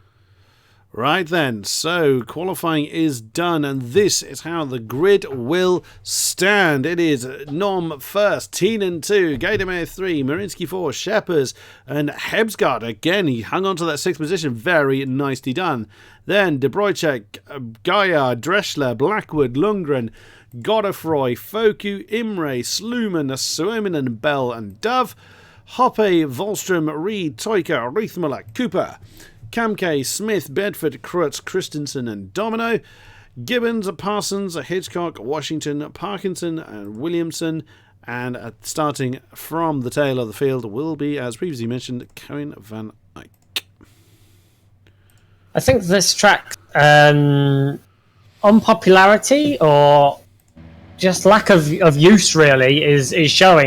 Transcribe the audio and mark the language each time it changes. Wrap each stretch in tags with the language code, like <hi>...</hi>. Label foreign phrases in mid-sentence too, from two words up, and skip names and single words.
<en>Right then, so qualifying is done, and this is how the grid will stand. It is Nom first, Tienan 2, Gaidemeyer 3, Marinsky 4, Scheppers, and Hebsgaard. Again, he hung on to that 6th position. Very nicely done. Then De Bruycek, Gaia, Dreschler, Blackwood, Lundgren, Godefroy, Foku, Imre, Sluman, Suominen, Bell, and Dove. Hoppe, Volstrom, Reed, Toika, Riethmuller, Cooper, Kamke, Smith, Bedford, Krutz, Christensen and Domino, Gibbons, Parsons, Hitchcock, Washington, Parkinson and Williamson, and starting from the tail of the field will be, as previously mentioned, Cohen van Eyck. I think this track, unpopularity or just lack of use really is showing.</en>